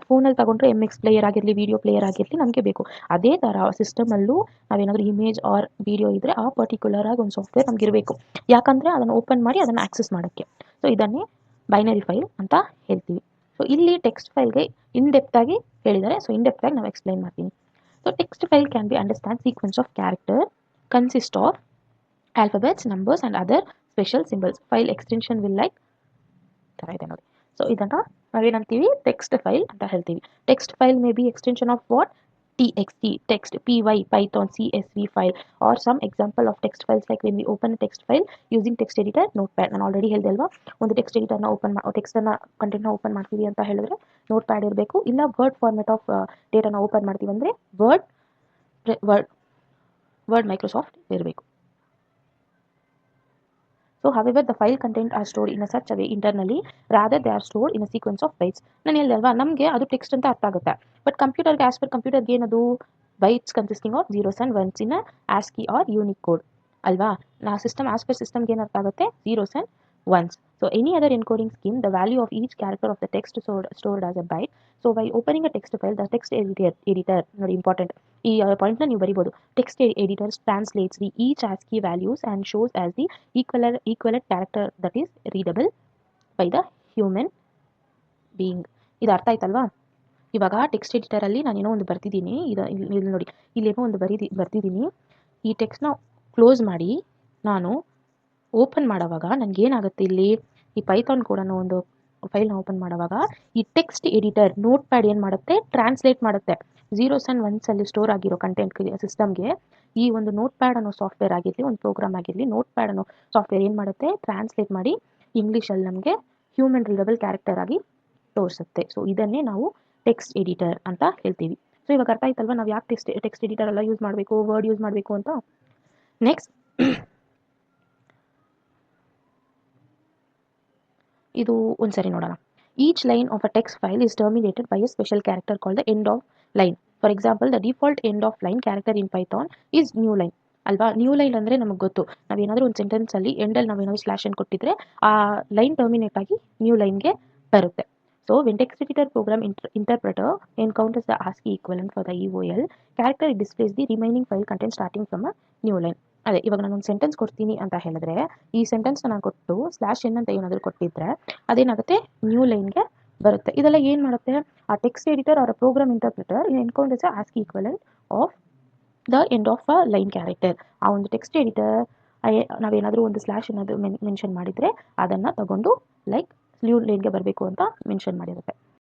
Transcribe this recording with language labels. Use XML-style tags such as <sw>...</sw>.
<kn>ಫೋನಲ್ಲಿ ತಗೊಂಡ್ರೆ MX player ಆಗಿರಲಿ, ವಿಡಿಯೋ ಪ್ಲೇಯರ್ ಆಗಿರಲಿ ನಮಗೆ ಬೇಕು. ಅದೇ ಥರ ಸಿಸ್ಟಮಲ್ಲೂ ನಾವೇನಾದರೂ ಇಮೇಜ್ ಆರ್ ವಿಡಿಯೋ ಇದ್ದರೆ ಆ ಪರ್ಟಿಕ್ಯುಲರ್ ಆಗಿ ಒಂದು ಸಾಫ್ಟ್ವೇರ್ ನಮ್ಗೆ ಇರಬೇಕು, ಯಾಕಂದರೆ ಅದನ್ನು ಓಪನ್ ಮಾಡಿ ಅದನ್ನು ಆಕ್ಸೆಸ್ ಮಾಡೋಕ್ಕೆ. ಸೊ ಇದನ್ನೇ ಬೈನರಿ ಫೈಲ್ ಅಂತ ಹೇಳ್ತೀವಿ. ಸೊ ಇಲ್ಲಿ ಟೆಕ್ಸ್ಟ್ ಫೈಲ್ಗೆ ಇನ್ ಡೆಪ್ತ್ ಆಗಿ ಹೇಳಿದ್ದಾರೆ.</kn> <en>so</en> <kn>ಇನ್ ಡೆಪ್ತ್ ಆಗಿ ನಾವು ಎಕ್ಸ್ಪ್ಲೈನ್ ಮಾಡ್ತೀನಿ.</kn> <en>So text file can be understand sequence of character consist of alphabets, numbers and other special symbols. File extension will like</en> <kn>ತರ ಇದೆ ನೋಡಿ. ಸೊ ಇದನ್ನು ನಾವೇನಂತೀವಿ, ಟೆಕ್ಸ್ಟ್ ಫೈಲ್ ಅಂತ ಹೇಳ್ತೀವಿ.</kn> <en>Text file may be extension of what, TXT, text, PY, Python, CSV file or some example of text files like when we open a text file using text editor, notepad.</en> <kn>ನಾನು already ಹೇಳಿದೆ ಅಲ್ವಾ, ಒಂದು text ಎಡಿಟರ್ನ ಟೆಕ್ಸ್ಟನ್ನು ಕಂಟೆಂಟ್ನ open ಮಾಡ್ತೀವಿ ಅಂತ ಹೇಳಿದ್ರೆ notepad ಇರಬೇಕು, ಇಲ್ಲ word format of ಡೇಟಾನ open ಮಾಡ್ತೀವಿ ಅಂದರೆ ವರ್ಡ್ ಮೈಕ್ರೋಸಾಫ್ಟ್ ಇರಬೇಕು.</kn> <en>So however the file content are stored in a such a way internally rather they are stored in a sequence of bytes.</en> <kn>ನಾನು ಹೇಳಿದೆ ಅಲ್ವಾ, ನಮಗೆ ಅದು ಟೆಕ್ಸ್ಟ್ ಅಂತ ಅರ್ಥ ಆಗುತ್ತೆ, ಬಟ್ ಕಂಪ್ಯೂಟರ್ಗೆ ಆಸ್ ಪರ್ ಕಂಪ್ಯೂಟರ್ಗೆ ಏನದು</kn> <en>bytes consisting of 0s and 1s</en> <kn>in ASCII R unique code ಅಲ್ವಾ. ಸಿಸ್ಟಮ್ ಆಸ್ ಪರ್ ಸಿಸ್ಟಮ್ಗೆ ಏನು ಅರ್ಥ ಆಗುತ್ತೆ, 0s and 1s.</kn> <en>So any other encoding scheme, the value of each character of the text stored as a byte. So by opening a text file, the text editor</en> <kn>ನೋಡಿ important, ಈ ಪಾಯಿಂಟ್ನ ನೀವು ಬರಿಬೋದು.</kn> <en>Text editor translates the each ASCII values and shows as the equivalent character that is readable by the human being.</en> <kn>ಇದು ಅರ್ಥ ಆಯ್ತಲ್ವಾ. ಇವಾಗ text ಎಡಿಟರಲ್ಲಿ ನಾನೇನೋ ಒಂದು ಬರ್ತಿದ್ದೀನಿ, ಇಲ್ಲಿ ನೋಡಿ, ಇಲ್ಲೇನೋ ಒಂದು ಬರ್ತಿದ್ದೀನಿ. ಈ ಟೆಕ್ಸ್ಟ್ನ ಕ್ಲೋಸ್ ಮಾಡಿ ನಾನು ಓಪನ್ ಮಾಡೋವಾಗ ನನಗೇನಾಗುತ್ತೆ, ಇಲ್ಲಿ ಈ ಪೈಥಾನ್ ಕೂಡ ಒಂದು ಫೈಲ್ನ ಓಪನ್ ಮಾಡೋವಾಗ ಈ ಟೆಕ್ಸ್ಟ್ ಎಡಿಟರ್ ನೋಟ್ ಪ್ಯಾಡ್ ಏನು ಮಾಡುತ್ತೆ, ಟ್ರಾನ್ಸ್ಲೇಟ್ ಮಾಡುತ್ತೆ 0s and 1s ಅಲ್ಲಿ ಸ್ಟೋರ್ ಆಗಿರೋ ಕಂಟೆಂಟ್ ಸಿಸ್ಟಮ್ಗೆ. ಈ ಒಂದು ನೋಟ್ ಪ್ಯಾಡ್ ಅನ್ನೋ ಸಾಫ್ಟ್ವೇರ್ ಆಗಿರಲಿ, ಒಂದು ಪ್ರೋಗ್ರಾಮ್ ಆಗಿರಲಿ, ನೋಟ್ ಪ್ಯಾಡ್ ಅನ್ನೋ ಸಾಫ್ಟ್ವೇರ್ ಏನು ಮಾಡುತ್ತೆ, ಟ್ರಾನ್ಸ್ಲೇಟ್ ಮಾಡಿ ಇಂಗ್ಲೀಷಲ್ಲಿ ನಮಗೆ ಹ್ಯೂಮನ್ ರೀಡಬಲ್ ಕ್ಯಾರೆಕ್ಟರ್ ಆಗಿ ತೋರಿಸುತ್ತೆ. ಸೊ ಇದನ್ನೇ ನಾವು ಟೆಕ್ಸ್ಟ್ ಎಡಿಟರ್ ಅಂತ ಹೇಳ್ತೀವಿ. ಸೊ ಇವಾಗ ಅರ್ಥ ಆಯ್ತಲ್ವಾ ನಾವು ಯಾಕೆ ಟೆಕ್ಸ್ಟ್ ಎಡಿಟರ್ ಎಲ್ಲ ಯೂಸ್ ಮಾಡಬೇಕು, ವರ್ಡ್ ಯೂಸ್ ಮಾಡಬೇಕು ಅಂತ. ನೆಕ್ಸ್ಟ್ ಇದು ಒಂದ್ಸರಿ ನೋಡೋಣ.</kn> <en>Each line of a text file is terminated by a special character called the end of line. For example the default end of line character in Python is new line ಅಲ್ವಾ.</en> <kn>New line ಅಂದರೆ ನಮಗೆ ಗೊತ್ತು, ನಾವೇನಾದರೂ ಒಂದು ಸೆಂಟೆನ್ಸಲ್ಲಿ ಎಂಡಲ್ಲಿ ನಾವೇನಾದರೂ slash ಅನ್ನು ಕೊಟ್ಟಿದ್ರೆ ಆ ಲೈನ್ ಟರ್ಮಿನೇಟ್ ಆಗಿ ನ್ಯೂ ಲೈನ್ಗೆ ಬರುತ್ತೆ.</kn> <en>So when text editor program interpreter encounters the ASCII equivalent for the EOL character, it displays the remaining file content starting from a new line.</en> <kn>ಅದೇ ಇವಾಗ ನಾನು ಒಂದು ಸೆಂಟೆನ್ಸ್ ಕೊಡ್ತೀನಿ ಅಂತ ಹೇಳಿದ್ರೆ ಈ ಸೆಂಟೆನ್ಸ್ನ ನಾನು ಕೊಟ್ಟು /n ಅಂತ ಏನಾದರೂ ಕೊಟ್ಟಿದ್ರೆ ಅದೇನಾಗುತ್ತೆ, ನ್ಯೂ ಲೈನ್ಗೆ ಬರುತ್ತೆ. ಇದೆಲ್ಲ ಏನು ಮಾಡುತ್ತೆ, ಆ</kn> <en>Text editor or program interpreter encounters the ASCII equivalent of the end of a line character.</en> <kn>ಆ ಒಂದು ಟೆಕ್ಸ್ಟ್ ಎಡಿಟರ್ ನಾವೇನಾದರೂ ಒಂದು ಸ್ಲ್ಯಾಶ್ ಏನಾದರೂ ಮೆನ್ಷನ್ ಮಾಡಿದರೆ ಅದನ್ನು ತಗೊಂಡು ಲೈಕ್ ನ್ಯೂ ಲೈನ್ಗೆ ಬರಬೇಕು ಅಂತ ಮೆನ್ಷನ್ ಮಾಡಿರುತ್ತೆ.</kn>